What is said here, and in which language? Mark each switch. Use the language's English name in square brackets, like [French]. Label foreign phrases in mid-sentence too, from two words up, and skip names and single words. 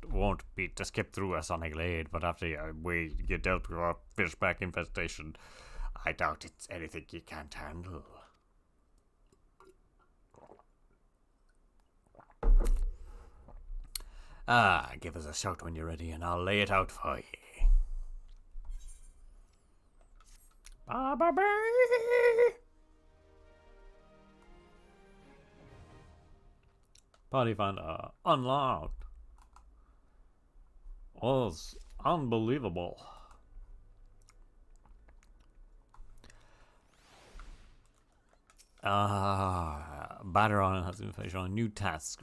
[English] Won't be to skip through a sonic glade, but after you get dealt with a fishback infestation, I doubt it's anything you can't handle. Give us a shout when you're ready, and I'll lay it out for ye. Ba-ba-ba. Party finder unlocked. Was unbelievable. Batteron has information on new tasks.